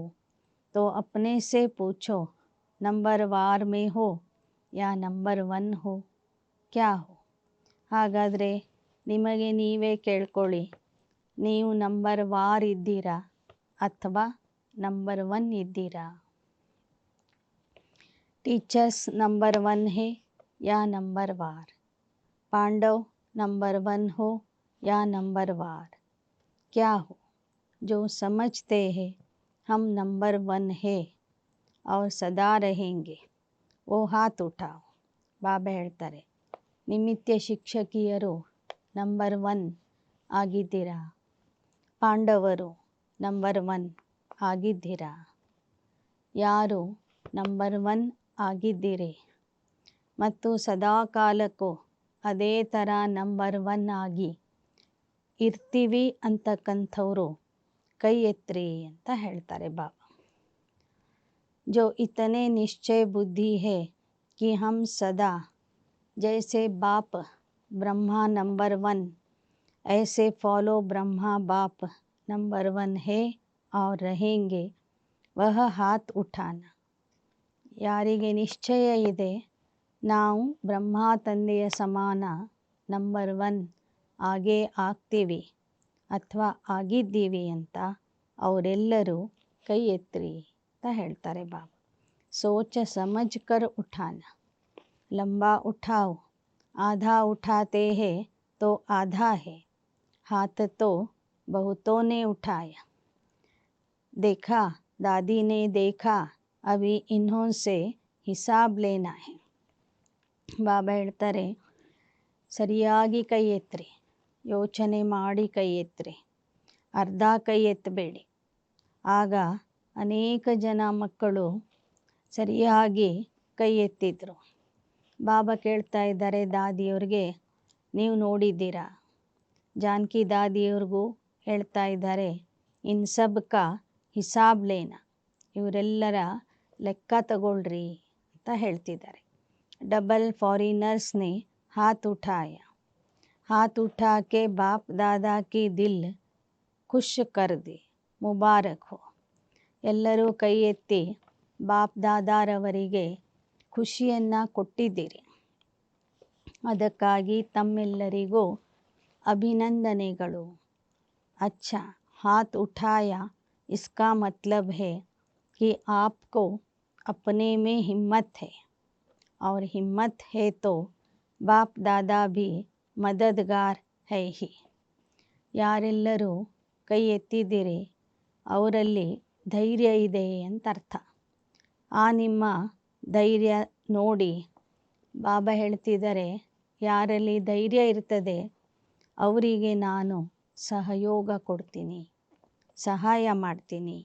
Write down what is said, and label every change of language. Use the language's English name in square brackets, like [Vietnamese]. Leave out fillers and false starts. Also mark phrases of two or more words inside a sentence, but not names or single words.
[Hindi] तो अपने से पूछो ನಂಬರ್ವಾರ್ में हो या ನಂಬರ್ 1 हो क्या हो. [Kannada] ಹಾಗಾದರೆ ನಿಮಗೆ ನೀವೇ ಕೇಳ್ಕೊಳ್ಳಿ, ನೀವು ನಂಬರ್ವಾರ್ ಇದ್ದೀರಾ ಅಥವಾ ನಂಬರ್ 1 ಇದ್ದೀರಾ. [Hindi] टीचर्स नंबर 1 है या नंबरवार. पांडव नंबर 1 हो या नंबरवार. क्या हो. जो समझते हैं हम नंबर 1 है और सदा रहेंगे वो हाथ उठाओ. [Kannada] ಬಾಬಾ ಹೇಳ್ತಾರೆ, ನಿಮಿತ್ಯ ಶಿಕ್ಷಕಿಯರು ನಂಬರ್ 1 ಆಗಿದ್ದೀರಾ, ಪಾಂಡವರು ನಂಬರ್ 1 ಆಗಿದ್ದೀರಾ. ಯಾರು ನಂಬರ್ 1 ಆಗಿದ್ದೀರಿ ಮತ್ತು ಸದಾ ಕಾಲಕ್ಕೂ ಅದೇ ಥರ ನಂಬರ್ 1 ಆಗಿ ಇರ್ತೀವಿ ಅಂತಕ್ಕಂಥವರು ಕೈ ಎತ್ರಿ ಅಂತ ಹೇಳ್ತಾರೆ ಬಾಬಾ. [Hindi] जो इतने निश्चय बुद्धि है कि हम सदा जैसे बाप ब्रह्मा नंबर 1 ऐसे फॉलो ब्रह्मा बाप नंबर 1 है और रहेंगे वह हाथ उठाना. [Kannada] ಯಾರಿಗೆ ನಿಶ್ಚಯ ಇದೆ ನಾವು ಬ್ರಹ್ಮ ತಂದೆಯ ಸಮಾನ ನಂಬರ್ 1 ಆಗೇ ಆಗ್ತೀವಿ ಅಥವಾ ಆಗಿದ್ದೀವಿ ಅಂತ ಅವರೆಲ್ಲರೂ ಕೈ ಎತ್ರಿ ಅಂತ ಹೇಳ್ತಾರೆ ಬಾಬಾ. [Hindi] सोच समझ कर उठाना. लंबा उठाओ, आधा उठाते हैं तो आधा है. हाथ तो बहुतों ने उठाया. देखा दादी ने देखा अभी इन्हों से हिसाब लेना है. [Kannada] ಬಾಬಾ ಹೇಳ್ತಾರೆ, ಸರಿಯಾಗಿ ಕೈ ಎತ್ತಿರಿ, ಯೋಚನೆ ಮಾಡಿ ಕೈ ಎತ್ತಿರಿ, ಅರ್ಧ ಕೈ ಎತ್ತಬೇಡಿ. ಆಗ ಅನೇಕ ಜನ ಮಕ್ಕಳು ಸರಿಯಾಗಿ ಕೈ ಎತ್ತಿದ್ರು. ಬಾಬಾ ಕೇಳ್ತಾ ಇದ್ದಾರೆ ದಾದಿಯವ್ರಿಗೆ, ನೀವು ನೋಡಿದ್ದೀರಾ. ಜಾನಕಿ ದಾದಿಯವ್ರಿಗೂ ಹೇಳ್ತಾ ಇದ್ದಾರೆ, [Hindi] इन सब का हिसाब लेना, [Kannada] ಇವರೆಲ್ಲರ ಲೆಕ್ಕ ತಗೊಳ್ರಿ ಅಂತ ಹೇಳ್ತಿದ್ದಾರೆ. [English] double foreigners [Hindi] ने हाथ उठाया, हाथ उठा के बाप दादा की दिल खुश कर दी, मुबारक हो. [Kannada] ಎಲ್ಲರೂ ಕೈ ಎತ್ತಿ ಬಾಪ್ ದಾದಾರವರಿಗೆ ಖುಷಿಯನ್ನು ಕೊಟ್ಟಿದ್ದೀರಿ, ಅದಕ್ಕಾಗಿ ತಮ್ಮೆಲ್ಲರಿಗೂ ಅಭಿನಂದನೆಗಳು. [Hindi] अच्छा, हाथ उठाया इसका मतलब है कि आपको अपने में हिम्मत है, और हिम्मत है तो बाप दादा भी मददगार है ही. [Kannada] ಯಾರೆಲ್ಲರೂ ಕೈ ಎತ್ತಿದ್ದೀರಿ ಅವರಲ್ಲಿ ಧೈರ್ಯ ಇದೆ ಅಂತ ಅರ್ಥ. ಆ ನಿಮ್ಮ ಧೈರ್ಯ ನೋಡಿ ಬಾಬಾ ಹೇಳ್ತಿದ್ದಾರೆ, ಯಾರಲ್ಲಿ ಧೈರ್ಯ ಇರ್ತದೆ ಅವರಿಗೆ ನಾನು ಸಹಯೋಗ ಕೊಡ್ತೀನಿ, ಸಹಾಯ ಮಾಡ್ತೀನಿ.